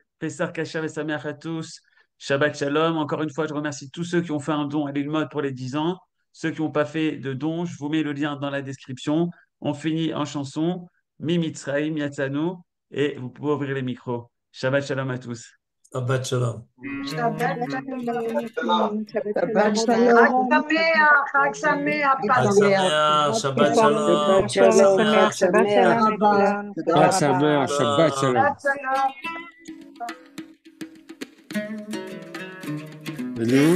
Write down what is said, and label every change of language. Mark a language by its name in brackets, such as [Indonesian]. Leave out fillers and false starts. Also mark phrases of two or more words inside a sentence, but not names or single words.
[Hebrew] Pessar Kasher et Sameach [French] à tous. [Hebrew] Shabbat Shalom. [French] Encore une fois, je remercie tous ceux qui ont fait un don à l'Ilmod pour les 10 ans. Ceux qui n'ont pas fait de don, je vous mets le lien dans la description. On finit en chanson. [Hebrew] ממצרים יצאנו. [French] Et vous pouvez ouvrir les micros. [Hebrew] שבת שלום [French] à tous. [Hebrew] שבת שלום. שבת שלום. Shabbat Chag shalom. שמח, חג שמח, חג שמח, שבת שלום, Shabbat Chag shalom. Sameach. שבת שלום לכולם. תודה חג רבה. שמח, שבת שלום. שבת שלום. נו,